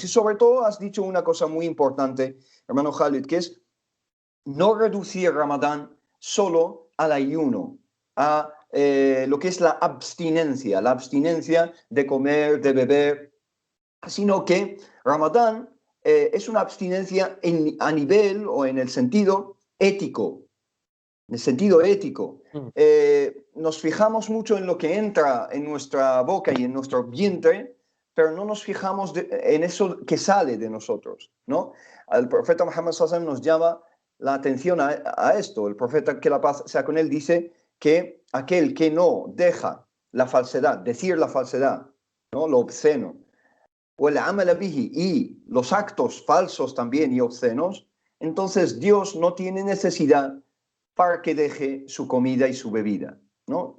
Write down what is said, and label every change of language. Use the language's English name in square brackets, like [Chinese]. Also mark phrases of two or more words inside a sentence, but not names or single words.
[Spanish] Y sobre todo has dicho una cosa muy importante, hermano Khalid, que es no reducir Ramadán solo al ayuno, a lo que es la abstinencia de comer, de beber, sino que Ramadán es una abstinencia a nivel o en el sentido ético. En el sentido ético. Nos fijamos mucho en lo que entra en nuestra boca y en nuestro vientre, pero no nos fijamos en eso que sale de nosotros, ¿no? El profeta Muhammad [Arabic] صلى الله عليه وسلم [Spanish] nos llama la atención a esto. El profeta, que la paz sea con él, dice que aquel que no deja la falsedad, decir la falsedad, ¿no? Lo obsceno, o el [Arabic] العمل به, [Spanish] y los actos falsos también y obscenos, entonces Dios no tiene necesidad para que deje su comida y su bebida, ¿no?